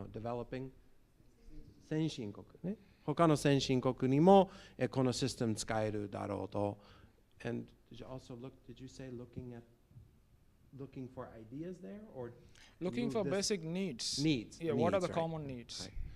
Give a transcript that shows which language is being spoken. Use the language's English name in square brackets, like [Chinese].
[English] No, developing [Japanese] 先進国ね。他の先進国にも、このシステム使えるだろうと。 [English] And did you say looking for ideas there, or looking for basic needs? Yeah, what are the common needs?